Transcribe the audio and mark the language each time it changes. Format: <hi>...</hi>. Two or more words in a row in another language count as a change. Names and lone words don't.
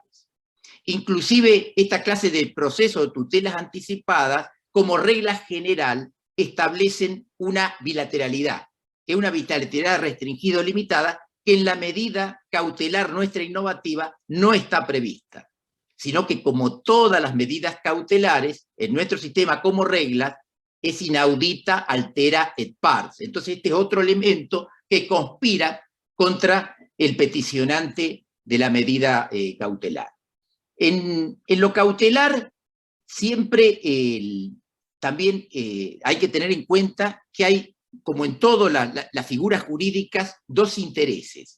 <es>Inclusive esta clase de procesos de tutelas anticipadas, como regla general, establecen una bilateralidad, que es una bilateralidad restringida o limitada, que en la medida cautelar nuestra innovativa no está prevista, sino que, como todas las medidas cautelares, en nuestro sistema como reglas, es</es> <la>inaudita, altera et pars.</la> <es>Entonces este es otro elemento que conspira contra el peticionante de la medida cautelar. En lo cautelar siempre también hay que tener en cuenta que hay, como en todas las figuras jurídicas, dos intereses.</es>